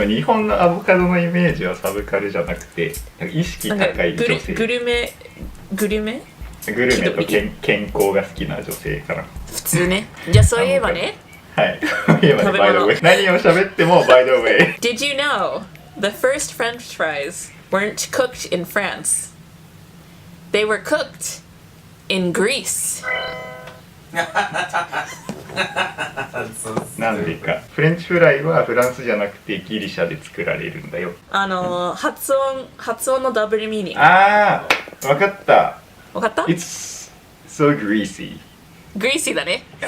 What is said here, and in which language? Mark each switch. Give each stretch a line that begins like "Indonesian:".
Japanese: も日本のアボカドのイメージはサブカルじゃなくて意識高い女性。グルメと健康が好きな女性かな。普通ね。じゃあそういえばね。はい。そういえばね、
English: by the way。
Japanese: 何を喋っても by the way。
English: Did you know the first French fries weren't cooked in France? They were cooked in Greece.
Japanese: なんでか。フレンチフライはフランスじゃなくてギリシャで作られるんだよ。発音のダブルミーニング。わかった。わかった？
English: It's so greasy.
Japanese: Greasy だね。